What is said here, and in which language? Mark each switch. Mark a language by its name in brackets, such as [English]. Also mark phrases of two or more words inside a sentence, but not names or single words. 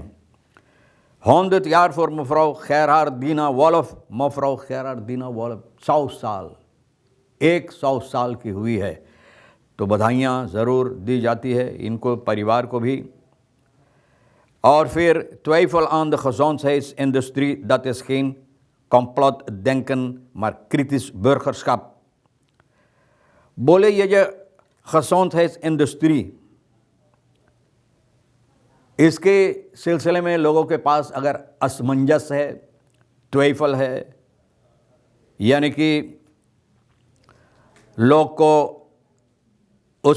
[Dutch] 100 jaar voor mevrouw Gerhardina Wolff। [Caribbean Hindustani] mevrouw Gerhardina Wolff 100 साल, 100 साल की हुई है, तो बधाइयाँ ज़रूर दी जाती है इनको, परिवार को भी। और फिर [Dutch] twijfel aan de gezondheidsindustrie, dat is geen complotdenken maar kritisch burgerschap। [Caribbean Hindustani] बोले ये जो gezondheidsindustrie, इसके सिलसिले में लोगों के पास अगर असमंजस है, ट्वेफल है, यानी कि लोग को उस